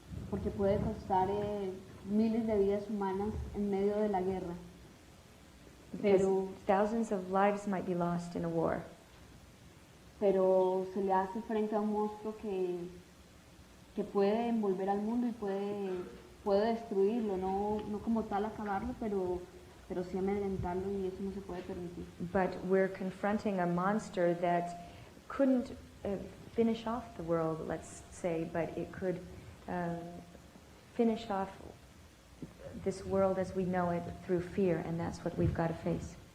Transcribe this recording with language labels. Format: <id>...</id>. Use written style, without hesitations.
<es>Porque puede costar miles de vidas humanas en medio de la guerra.</es> <en>Because thousands of lives might be lost in a war.</en> <es>Pero se le hace frente a un monstruo que puede envolver al mundo y puede destruirlo, no como tal acabarlo, pero sí amedrentarlo, y eso no se puede permitir.</es> <en>But we're confronting a monster that couldn't finish off the world, let's say, but it could finish off this world as we know it through fear, and that's what we've got to face.</en>